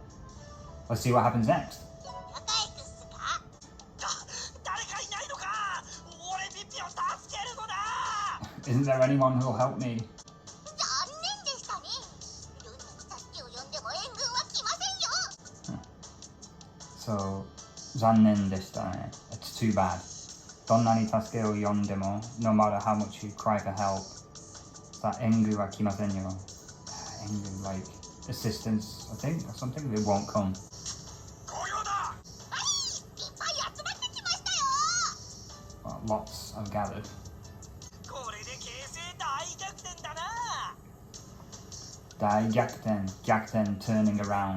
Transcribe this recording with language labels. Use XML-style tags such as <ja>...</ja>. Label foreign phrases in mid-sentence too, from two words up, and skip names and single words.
<en>Let's see what happens next. Isn't there anyone who'll help me? So,</en> <ja>残念でしたね.</ja> <en>It's too bad.</en> <ja>どんなに助けを呼んでも,</ja> <en>no matter how much you cry for help,</en> <ja>援軍は来ませんよ. 援軍,</ja> <en>like assistance, I think, or something, it won't come. Well, lots I've gathered. Gyakuten, turning around.</en>